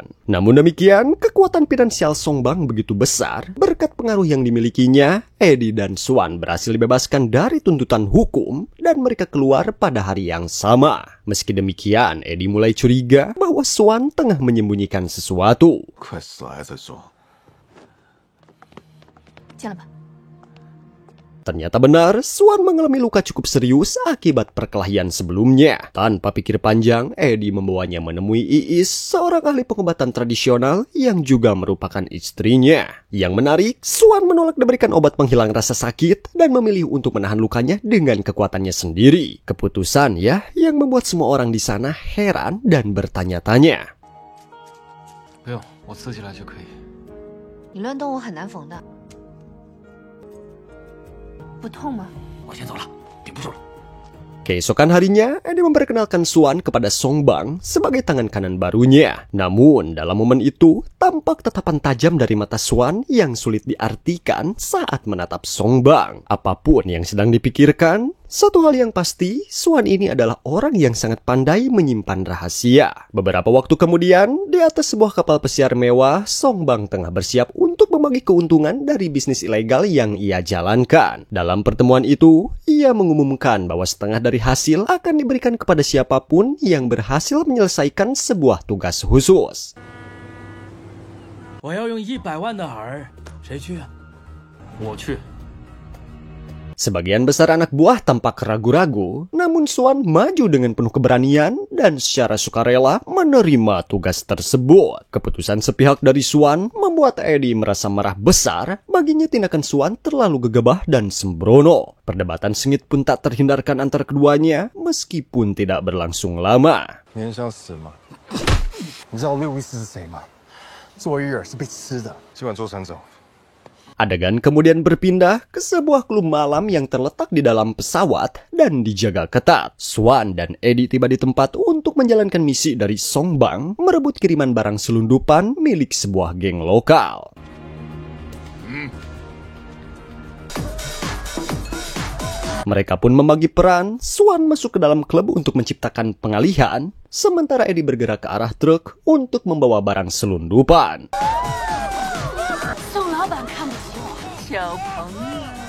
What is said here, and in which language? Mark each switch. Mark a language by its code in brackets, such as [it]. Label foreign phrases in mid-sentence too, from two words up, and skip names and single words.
[id] Namun demikian, kekuatan finansial Songbang begitu besar. Berkat pengaruh yang dimilikinya, Eddie dan Swan berhasil dibebaskan dari tuntutan hukum dan mereka keluar pada hari yang sama. Meski demikian, Eddie mulai curiga bahwa Swan tengah menyembunyikan sesuatu. [zh] 快死了还在说。进来吧。 [id] Ternyata benar, Swan mengalami luka cukup serius akibat perkelahian sebelumnya. Tanpa pikir panjang, Eddie membawanya menemui Iis, seorang ahli pengobatan tradisional yang juga merupakan istrinya. Yang menarik, Swan menolak diberikan obat penghilang rasa sakit dan memilih untuk menahan lukanya dengan kekuatannya sendiri. Keputusan ya, yang membuat semua orang di sana heran dan bertanya-tanya. [zh] 不用，我刺起来就可以。你乱动我很难缝的。 不痛吗？我先走了，顶不住了。 [id] Keesokan harinya, Eddie memperkenalkan Swan kepada Songbang sebagai tangan kanan barunya. Namun, dalam momen itu, tampak tatapan tajam dari mata Swan yang sulit diartikan saat menatap Songbang. Apapun yang sedang dipikirkan, satu hal yang pasti, Swan ini adalah orang yang sangat pandai menyimpan rahasia. Beberapa waktu kemudian, di atas sebuah kapal pesiar mewah, Songbang tengah bersiap untuk membagi keuntungan dari bisnis ilegal yang ia jalankan. Dalam pertemuan itu, ia mengumumkan bahwa setengah dari hasil akan diberikan kepada siapapun yang berhasil menyelesaikan sebuah tugas khusus. [zh] 我要用100万的饵，谁去啊？我去。 [id] Sebagian besar anak buah tampak ragu-ragu, namun Swan maju dengan penuh keberanian dan secara sukarela menerima tugas tersebut. Keputusan sepihak dari Swan membuat Eddie merasa marah besar. Baginya tindakan Swan terlalu gegabah dan sembrono. Perdebatan sengit pun tak terhindarkan antara keduanya meskipun tidak berlangsung lama. [zh] 你很想死吗？你知道路易斯是谁吗？作日是被吃的。今晚周船长。 [id] Adegan kemudian berpindah ke sebuah klub malam yang terletak di dalam pesawat dan dijaga ketat. Swan dan Eddie tiba di tempat untuk menjalankan misi dari Songbang merebut kiriman barang selundupan milik sebuah geng lokal. Mereka pun membagi peran. Swan masuk ke dalam klub untuk menciptakan pengalihan, sementara Eddie bergerak ke arah truk untuk membawa barang selundupan. [zh] 宋老板看不起我，小朋友。